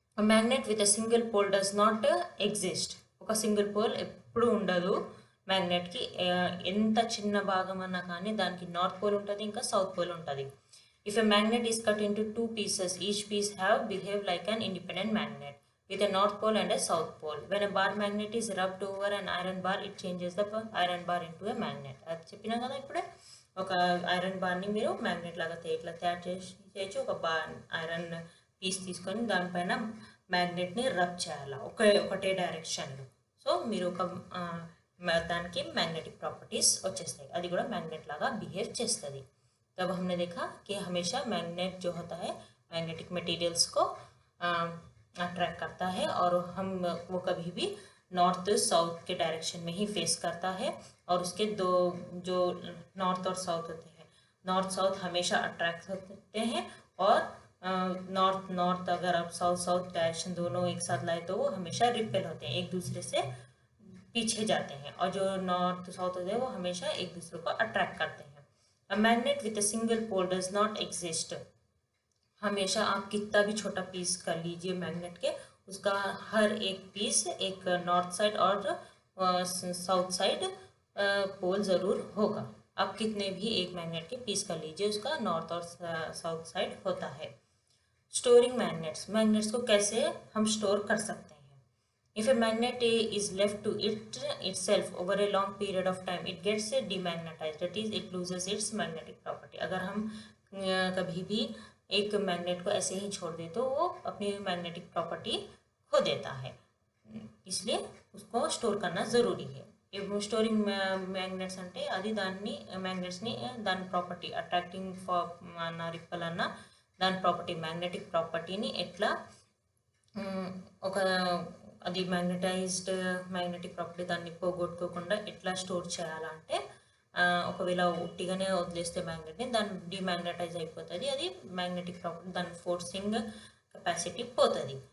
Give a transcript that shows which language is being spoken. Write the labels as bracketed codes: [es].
[en] Magnet with a single pole does not exist. [te] ఒక single pole ఎప్పుడు ఉండదు మ్యాగ్నెట్కి. [en] ఎంత చిన్న భాగం అన్నా కానీ దానికి నార్త్ పోల్ ఉంటుంది, ఇంకా సౌత్ పోల్ ఉంటుంది. If a magnet is cut into 2 pieces, each piece behave like an independent magnet with a north pole and a south pole. When a bar magnet is rubbed over an iron bar, it changes the iron bar into a magnet. [te] అది చెప్పినా కదా ఇప్పుడే, ఒక iron బార్ని మీరు magnet లాగా ఇట్లా తయారు చేయొచ్చు. ఒక ఐరన్ పీస్ తీసుకొని దానిపైన మ్యాగ్నెట్ని రబ్ చేయాలి ఒకటే డైరెక్షన్లో. సో మీరు దానికి మ్యాగ్నెటిక్ ప్రాపర్టీస్ వచ్చేస్తాయి, అది కూడా మ్యాగ్నెట్ లాగా బిహేవ్ చేస్తుంది. [hi] तब हमने देखा कि हमेशा मैग्नेट जो होता है मैग्नेटिक मटेरियल्स को अट्रैक्ट करता है और वो कभी भी नॉर्थ साउथ के डायरेक्शन में ही फेस करता है. और उसके दो जो नॉर्थ और साउथ होते हैं, नॉर्थ साउथ हमेशा अट्रैक्ट होते हैं. और नॉर्थ अगर आप साउथ डायरेक्शन दोनों एक साथ लाए तो वो हमेशा रिपेल होते हैं, एक दूसरे से पीछे जाते हैं. और जो नॉर्थ साउथ होते हैं वो हमेशा एक दूसरे को अट्रैक्ट करते हैं. [en] A magnet with a single pole does not exist. [hi] हमेशा आप कितना भी छोटा पीस कर लीजिए मैग्नेट के, उसका हर एक पीस एक नॉर्थ साइड और साउथ साइड पोल ज़रूर होगा। आप कितने भी एक मैग्नेट के पीस कर लीजिए, उसका नॉर्थ और साउथ साइड होता है। स्टोरिंग मैग्नेट्स, मैग्नेट्स को कैसे हम स्टोर कर सकते हैं। [en] If a magnet is left to itself over a long period of time, it gets demagnetized. That is, it loses its magnetic property. [hi] अगर हम कभी भी एक मैग्नेट को ऐसे ही छोड़ दे तो वो अपनी मैग्नेटिक प्रॉपर्टी खो देता है, इसलिए उसको स्टोर करना ज़रूरी है। [te] స్టోరింగ్ మ్యాగ్నెట్స్ అంటే అది మ్యాగ్నెట్స్ని దాని ప్రాపర్టీ అట్రాక్టింగ్ రిప్పల్ అన్న దాని ప్రాపర్టీ మ్యాగ్నెటిక్ ప్రాపర్టీని ఎట్లా ఒక అది మ్యాగ్నెటిక్ ప్రాపర్టీ దాన్ని పోగొట్టుకోకుండా ఎట్లా స్టోర్ చేయాలంటే, ఒకవేళ ఉట్టిగానే వదిలేస్తే మ్యాగ్నెట్ని దాన్ని డిమాగ్నెటైజ్ అయిపోతుంది, అది మ్యాగ్నెటిక్ ప్రాపర్టీ దాని ఫోర్సింగ్ కెపాసిటీ పోతుంది.